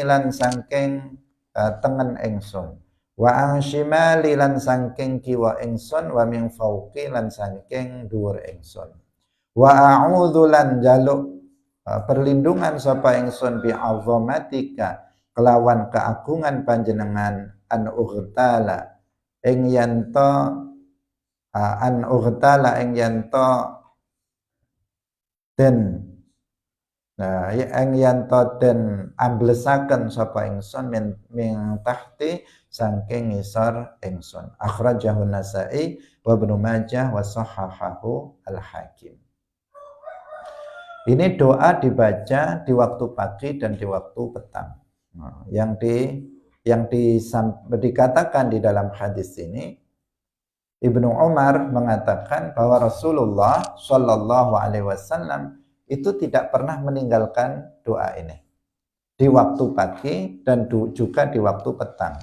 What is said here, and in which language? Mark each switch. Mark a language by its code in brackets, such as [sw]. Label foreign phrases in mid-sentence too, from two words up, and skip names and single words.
[jv] lan saking tengen ingsun [ar] وعن شمالي [jv] lan saking kiwa ingsun [ar] ومن فوقي [jv] lan saking dhuwur ingsun [ar] وأعوذ [jv] lan jaluk perlindungan sapa ingsun [ar] بعظمتك [jv] kelawan keagungan panjenengan [ar] أن أغتال [jv] ing yanto den ing yanto den amblesaken sapa ingsun [ar] من تحتي [jv] saking ngisor ingsun. [ar] أخرجه النسائي وابن ماجه وصححه الحاكم. [id] Ini doa dibaca di waktu pagi dan di waktu petang. Yang dikatakan di dalam hadis ini, Ibnu Umar mengatakan bahwa Rasulullah [ar] صلى الله عليه وسلم [id] itu tidak pernah meninggalkan doa ini di waktu pagi dan juga di waktu petang.